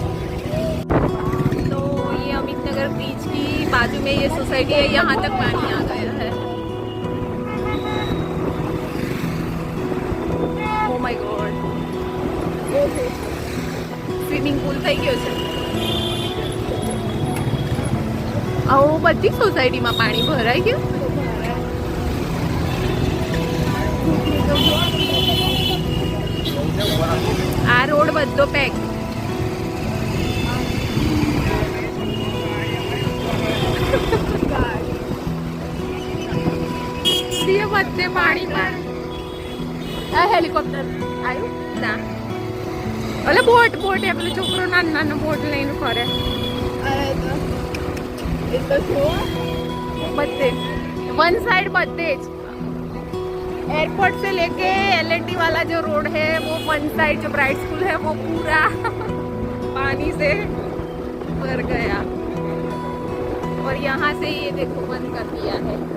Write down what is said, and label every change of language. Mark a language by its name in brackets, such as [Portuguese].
[Hindi] तो ये अमितनगर ब्रिज की बाजू में ये सोसाइटी है, यहाँ तक पानी आ गया है. [English] oh my god, [Gujarati] swimming pool થઈ ગયો છે. આવું બધી સોસાયટીમાં પાણી ભરાઈ ગયું. આ રોડ બધો પેક. બધે પાણીમાં. આ હેલિકોપ્ટર આવ્યું ના એટલે બોટ એ પેલો છોકરો નાનો બોટ લઈને ફરે એ તો જો બધે वन साइड બધે જ. [Hindi] एयरपोर्ट से लेके एलएनटी वाला जो रोड है वो वन साइड जो ब्राइट स्कूल है वो पूरा पानी से भर गया और यहाँ से ये देखो बंद कर दिया है.